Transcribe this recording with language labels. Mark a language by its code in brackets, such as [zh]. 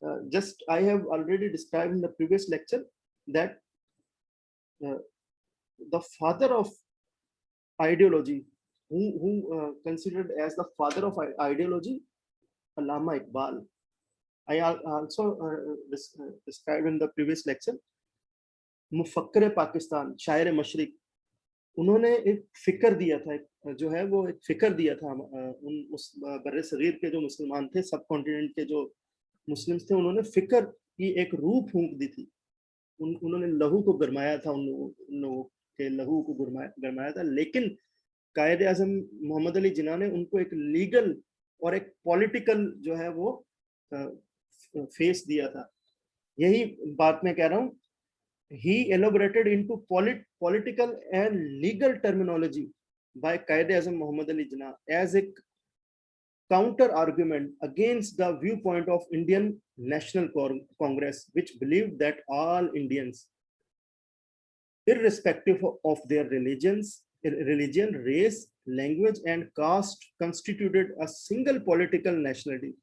[en] Just I have already described in the previous lecture that the father of ideology, who considered as the father of ideology, Allama Iqbal. I also described in the previous lecture. [hi] मुफक्कर Pakistan, शायर मशरिक, उन्होंने एक फिक्र दिया था, जो है वो एक फिक्र दिया था उस बर्रे सगीर के जो मुसलमान थे, सब कॉन्टिनेंट के जो मुस्लिम्स थे, उन्होंने फिक्र की एक रूह फूंक दी थी. उन्होंने लहू को गरमाया था, उन लोगों के लहू को गरमाया था. लेकिन कायद-ए-आज़म मोहम्मद अली जिन्ना ने उनको एक लीगल और एक पॉलिटिकल जो है वो फेस दिया था. यही बात मैं कह रहा हूँ. [en] He elaborated into political and legal terminology by Qaid-e-Azam Muhammad Ali Jinnah as a counter argument against the viewpoint of Indian National Congress, which believed that all Indians, irrespective of their religion, race, language, and caste, constituted a single political nationality.